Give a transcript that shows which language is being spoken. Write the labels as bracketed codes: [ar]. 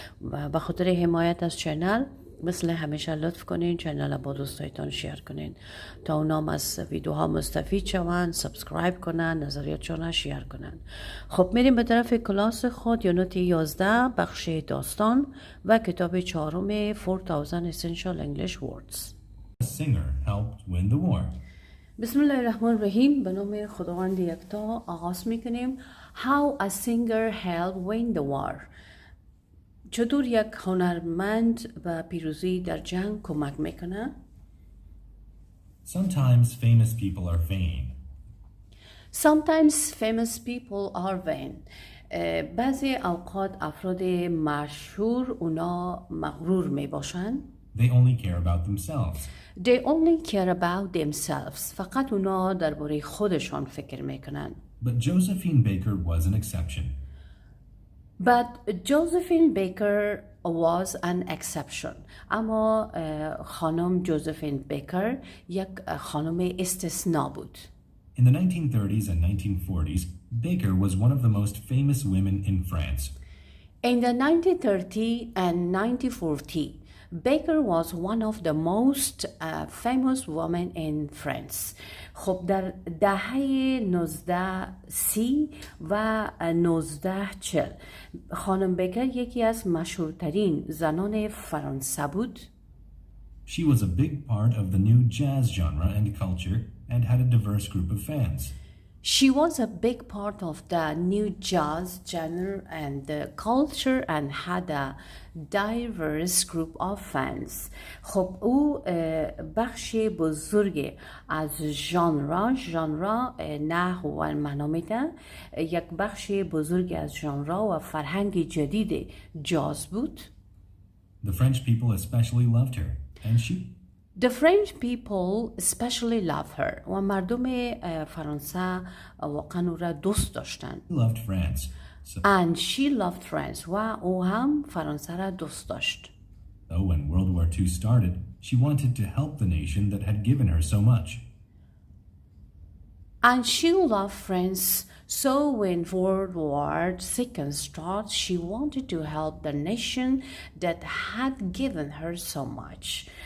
[fa] و به خاطر حمایت از چینل مثل همیشه لطف کنین چینل با دوستایتان شیر کنین تا اونام از ویدیوها مستفید شوند، سابسکرایب کنن، نظریاتشون شیر کنن. خب میریم به طرف کلاس خود. یونت 11 بخش داستان و کتاب 4 4000 Essential English Words. [en] A singer helped win the war. [fa] بسم الله الرحمن الرحیم. به نام خداوند یکتا آغاز میکنیم. [en] How a singer helped win the war. [fa] چطور یک هنرمند به پیروزی در جنگ کمک میکنه؟ [en] Sometimes famous people are vain. Sometimes famous people are vain. [fa] بعضی اوقات افراد مشهور اونا مغرور می باشن. [en] They only care about themselves. They only care about themselves. [fa] فقط اونا درباره خودشان فکر میکنن. [en] But Josephine Baker was an exception. But Josephine Baker was an exception. [fa] اما خانم جوزفین بیکر یک خانم استثنا بود. [en] In the 1930s and 1940s, Baker was one of the most famous women in France. In the 1930 and 1940, Baker was one of the most famous women in France. [fa] خب در دهه 1930 و 1940 خانم بیکر یکی از مشهورترین زنان فرانسه بود. [en] She was a big part of the new jazz genre and culture and had a diverse group of fans. She was a big part of the new jazz genre and the culture and had a diverse group of fans. [fa] خب او بخش بزرگ از ژانر نحو و معنا میده، یک بخش بزرگ از ژانر و فرهنگ جدید جاز بود. [en] The French people especially loved her, and The French people especially love her. [fa] و مردم فرانسه واقعا او را دوست داشتن. [en] loved France. And she loved France. [fa] و او هم فرانسه را دوست داشت. [en] So when World War II started, she wanted to help the nation that had given her so much. And she loved France. So when World War II started, she wanted to help the nation that had given her so much.